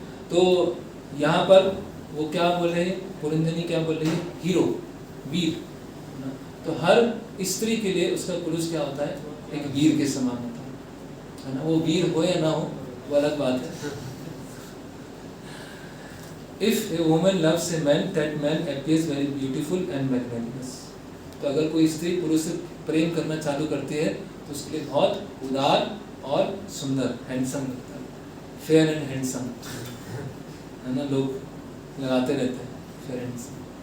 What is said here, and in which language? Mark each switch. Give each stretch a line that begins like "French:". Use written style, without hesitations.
Hindi: तो यहाँ पर वो क्या बोल रहे हैं, पुरंजनी क्या बोल रही है, हीरो, वीर। तो हर स्त्री के लिए उसका पुरुष क्या होता है, एक वीर के समान होता है ना। वो वीर हो या ना हो वो अलग बात है।
English: If a woman loves a man, that man appears very beautiful and magnanimous.
Hindi: तो अगर कोई स्त्री पुरुष से प्रेम करना चालू करती है तो उसके लिए बहुत उदार और सुंदर, हैंडसम लगता है,
English: fair and handsome,
Hindi: है ना। लोग लगाते रहते हैं फेयर हैंडसम।